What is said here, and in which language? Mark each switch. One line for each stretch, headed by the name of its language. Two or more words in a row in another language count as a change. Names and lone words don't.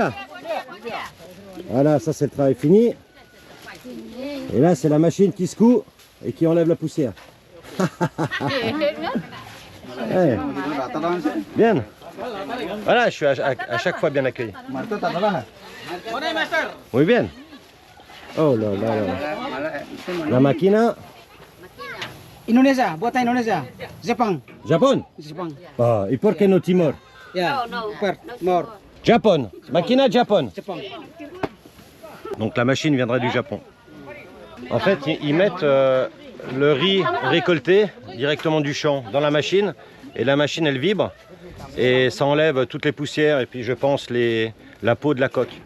French: Voilà, ça c'est le travail fini. Et là c'est la machine qui secoue et qui enlève la poussière. Ouais. Bien. Voilà, je suis à chaque fois bien accueilli. Oui, bien. Oh là là là.
Spanish: La máquina.
Indonesian: Indonesia, buatan Indonesia. Jepang.
French: Japon.
Indonesian: Jepang.
Spanish: Ah, et por qué no Timor? Ya. Mor. Japon. Máquina Japon.
Indonesian: Jepang.
French: Donc la machine viendrait du Japon. En fait, ils mettent le riz récolté directement du champ dans la machine. Et la machine, elle vibre. Et ça enlève toutes les poussières et puis je pense la peau de la coque.